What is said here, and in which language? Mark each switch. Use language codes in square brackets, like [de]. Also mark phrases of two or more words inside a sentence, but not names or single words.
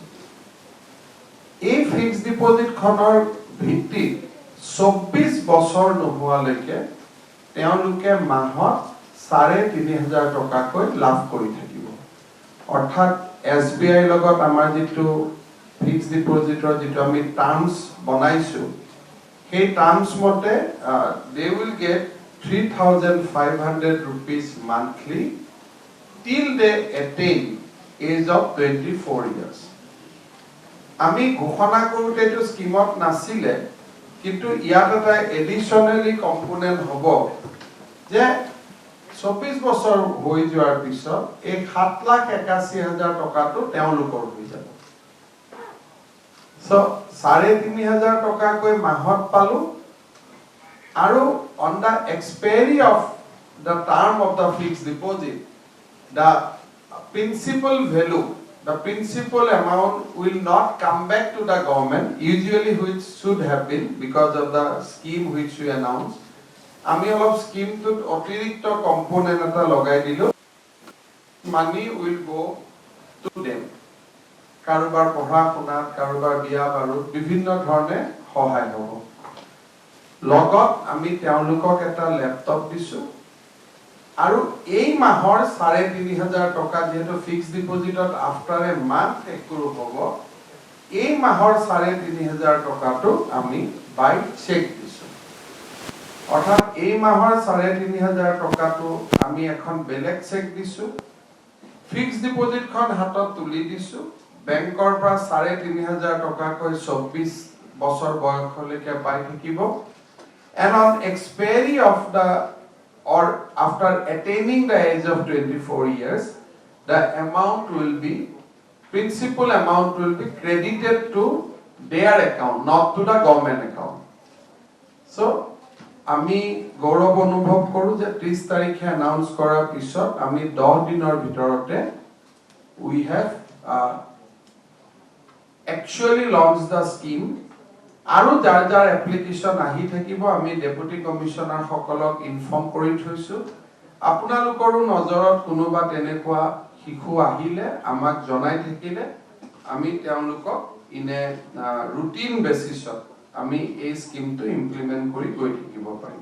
[as] এই [en] fixed deposit [as] ভিত্তিত 24 বছৰ নোহোৱালৈকে তেওঁলোকে মাহত 3,500 টকাকৈ লাভ কৰি থাকিব। অৰ্থাৎ SBI লগত আমাৰ যিটো [en] fixed deposit [as] যিটো আমি টাৰ্মছ বনাইছোঁ, সেই টাৰ্মছ মতে [en] they will get 3,500 rupees monthly till they attain age of 24 years. [as] আমি ঘোষণা কৰোঁতে এইটো স্কিমত নাছিলে, কিন্তু ইয়াত এটা [en] additionally component [as] হ'ব যে 24 বছৰ হৈ যোৱাৰ পিছত এই 7,81,000 টকাটো তেওঁলোকৰ হৈ যাব। চ' 3,500 টকাকৈ মাহত পালোঁ, আৰু [en] on the expiry of the term of the fixed deposit, the principal value, the principal amount will not come back to the government, usually which should have been because of the scheme which we announced. [as] আমি অলপ স্কিমটোত অতিৰিক্ত কম্পোনেণ্ট এটা লগাই দিলোঁ, [en] money will go to them, [as] কাৰোবাৰ পঢ়া শুনাত, কাৰোবাৰ বিয়া বাৰুত বিভিন্ন ধৰণে সহায় হ'ব। লগত আমি তেওঁলোকক এটা লেপটপ দিছোঁ, আৰু এই মাহৰ 3,500 টকা যেহেতু [en] fixed deposit after a month accrue [as] হ'ব, এই মাহৰ 3,500 টকাটো আমি [en] by cheque [as] দিছোঁ। অৰ্থাৎ এই মাহৰ 3,500 টকাটো আমি এখন বেলেগ চেক দিছোঁ, [en] fixed deposit [as] হাতত তুলি দিছোঁ, বেংকৰ পৰা 3,500 টকাকৈ 24 বছৰ বয়সলৈকে পাই থাকিব। [en] and on expiry of the or after attaining the age of 24 years, the amount will be, principal amount will be credited to their account, not to the government account. [as] So আমি গৌৰৱ অনুভৱ কৰো যে 30 তাৰিখে অ্যানাউন্স কৰাৰ পিছত আমি 10 দিনৰ ভিতৰতে [en] we have actually launched the scheme. [as] আৰু যাৰ যাৰ এপ্লিকেশন আহি থাকিব আমি [en] deputy commissioner [as] সকলক ইনফৰ্ম কৰি থৈছো। আপোনালোকৰো নজৰত কোনোবা তেনেকুৱা শিশু আহিলে আমাক জনাই থাকিলে আমি তেওঁলোকক ইনে [en] routine basis [as] আমি এই স্কিমটো ইমপ্লিমেন্ট কৰি গৈ থাকিব পাৰিম।